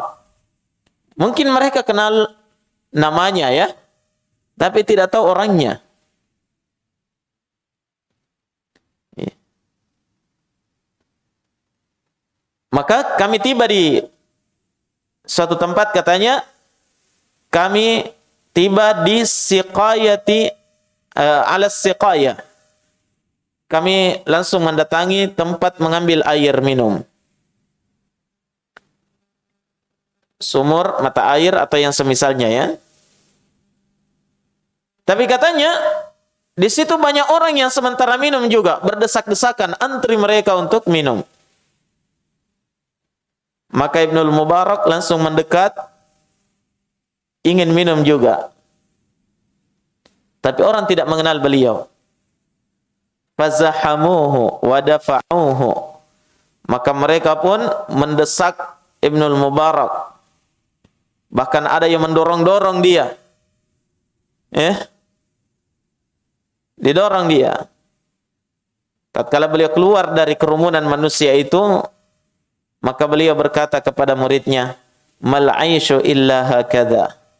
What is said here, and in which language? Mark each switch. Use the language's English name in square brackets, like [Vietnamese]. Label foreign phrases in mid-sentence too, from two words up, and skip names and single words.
[Indonesian] Mungkin mereka kenal namanya ya, tapi tidak tahu orangnya. Maka kami tiba di suatu tempat, katanya kami tiba di [Arabic] siqayati ala siqayah. [Indonesian] Kami langsung mendatangi tempat mengambil air minum. Sumur, mata air atau yang semisalnya ya. Tapi katanya di situ banyak orang yang sementara minum juga, berdesak-desakan antri mereka untuk minum. Maka Ibnul Mubarak langsung mendekat, ingin minum juga. Tapi orang tidak mengenal beliau. [Arabic] فزاحموه ودفعوه. [Indonesian] Maka mereka pun mendesak Ibnul Mubarak. Bahkan ada yang mendorong-dorong dia. Didorong dia. Tatkala beliau keluar dari kerumunan manusia itu, maka beliau berkata kepada muridnya, [Arabic] "Mal 'aisyu illa hakadha."